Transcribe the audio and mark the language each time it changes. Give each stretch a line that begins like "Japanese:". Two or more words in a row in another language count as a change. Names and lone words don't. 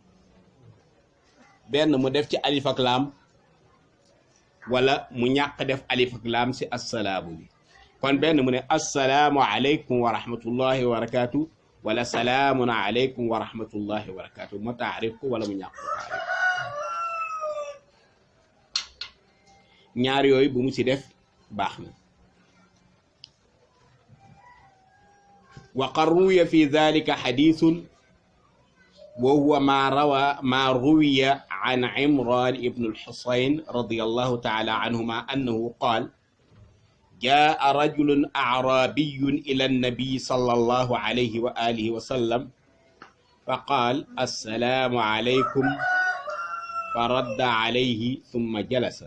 Wolof: benn mu def ci alif ak laam, wala mu ñàkk def alif ak laam ci assalaamu bi. kon benn mu ne
Arabic: السلام عليكم ورحمة الله وبركاته
Wolof: wala
Arabic: سلام عليكم ورحمة الله وبركاته,
Wolof: mu taarif ko wala mu ñàkk ko taarif. ñaar yooyu bu mu ci def baax na.
Arabic: وقد روي في ذلك حديث وهو ما روي عن عمران بن الحصين رضي الله تعالى عنهما أنه قال جاء رجل أعرابي إلى النبي صلى الله عليه وآله وسلم فقال السلام عليكم، فرد عليه ثم جلس،